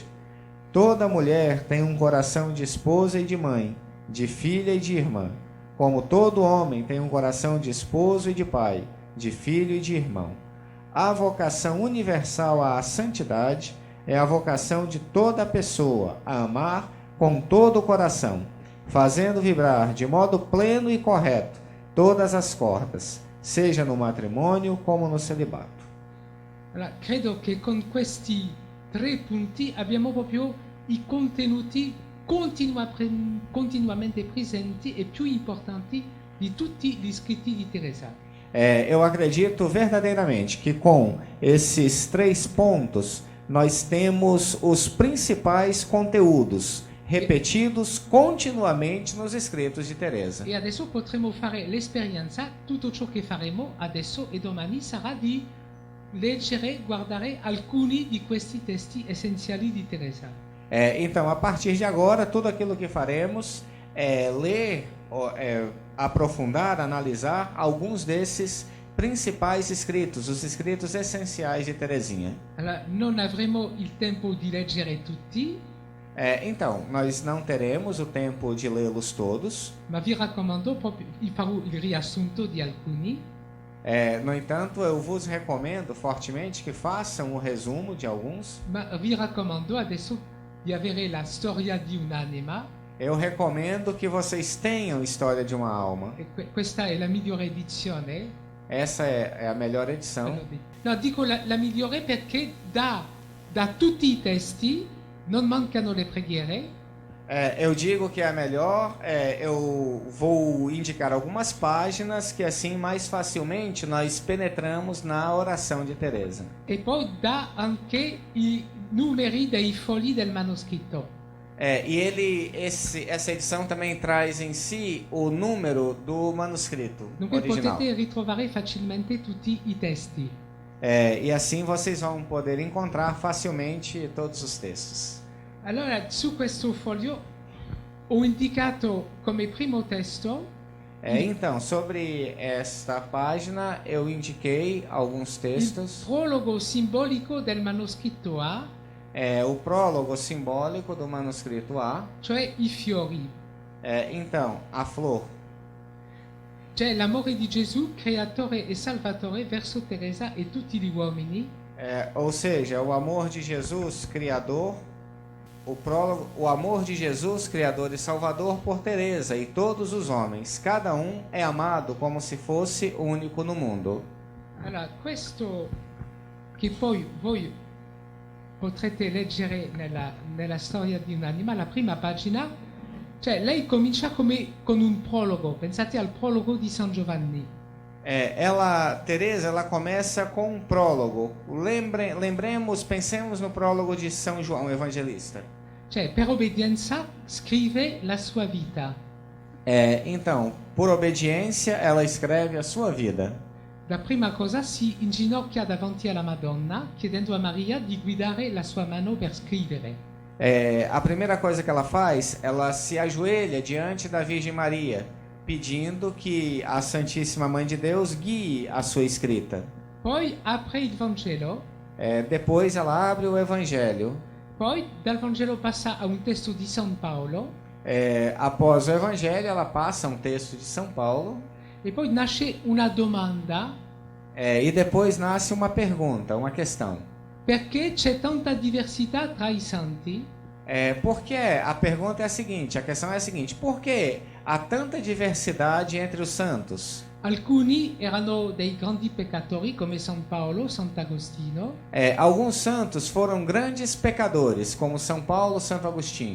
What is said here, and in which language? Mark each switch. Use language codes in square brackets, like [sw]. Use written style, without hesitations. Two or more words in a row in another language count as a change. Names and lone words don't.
[pt] Toda mulher tem um coração de esposa e de mãe, de filha e de irmã, como todo homem tem um coração de esposo e de pai, de filho e de irmão. A vocação universal à santidade é a vocação de toda pessoa a amar com todo o coração, fazendo vibrar de modo pleno e correto todas as cordas, seja no matrimônio como no celibato. [it] Allora, credo che con questi 3 punti abbiamo proprio i contenuti continuamente presenti e più importanti di tutti gli scritti di Teresa. [pt] Eu acredito verdadeiramente que com esses 3 pontos nós temos os principais conteúdos repetidos continuamente nos escritos de Teresa. [it] E adesso potremo fare l'esperienza, tutto ciò che faremo adesso e domani sarà di leggere, guardare alcuni di questi testi essenziali di Teresa. [pt] Então, a partir de agora, tudo aquilo que faremos é ler, aprofundar, analisar alguns desses principais escritos, os escritos essenciais de Teresinha. [it] Allora, non avremo il tempo di leggere tutti, [pt] Então, nós não teremos o tempo de lê-los todos. [it] ma vi raccomando proprio, farò il riassunto di alcuni. [pt] No entanto, eu vos recomendo fortemente que façam o resumo de alguns. [it] Ma vi raccomando adesso di avere la storia di un'anima. [pt] Eu recomendo que vocês tenham História de uma Alma. [it] E questa è la migliore edizione. [pt] Essa é a melhor edição. [it] No, dico la migliore perché da tutti i testi non mancano le preghiere. [pt] Eu digo que é melhor, eu vou indicar algumas páginas que assim mais facilmente nós penetramos na oração de Teresa. [it] E poi dà anche i numeri dei fogli del manoscritto. [pt] Essa edição também traz em si o número do manuscrito [it] Dunque [pt] original. [it] potete ritrovare facilmente tutti i testi. [pt] E assim vocês vão poder encontrar facilmente todos os textos. [it] Allora, su questo foglio ho indicato come primo testo [pt] Então, sobre esta página, eu indiquei alguns [it] il [pt] textos. [it] prologo simbolico del manoscritto A, [pt] O prólogo simbólico do manuscrito A. [it] cioè i fiori. [pt] Então, a flor. [it] C'è l'amore di Gesù, creatore e salvatore, verso Teresa e tutti gli uomini. [pt] Ou seja, o amor de Jesus, Criador. O prólogo, o amor de Jesus, Criador e Salvador, por Teresa e todos os homens. Cada um é amado como se fosse único no mundo. [it] Allora, questo che poi voi potrete leggere nella storia di un'anima, la prima pagina, cioè lei comincia come con un prologo, pensate al prologo di San Giovanni. [pt] Teresa, ela começa com um prólogo. Pensemos no prólogo de São João Evangelista. [it] Cioè, per obbedienza scrive la sua vita. [pt] Então, por obediência, ela escreve a sua vida. [it] La prima cosa si inginocchia davanti alla Madonna, chiedendo a Maria di guidare la sua mano per scrivere. [pt] A primeira coisa que ela faz, ela se ajoelha diante da Virgem Maria, pedindo que a Santíssima Mãe de Deus guie a sua escrita. [it] Poi apre il Vangelo. [pt] Depois ela abre o Evangelho. [it] Poi dal Vangelo passa a un testo di San Paolo. [pt] Após o Evangelho, ela passa um texto de São Paulo. [it] E poi nasce una domanda. [pt] E depois nasce uma pergunta, uma questão. [it] Perché c'è tanta diversità tra i santi? [pt] Porque a pergunta é a seguinte, a questão é a seguinte: por que há tanta diversidade entre os santos? [it] Alcuni erano dei grandi peccatori come San Paolo, Sant'Agostino. [pt] Alguns santos foram grandes pecadores, como São Paulo, Santo Agostinho.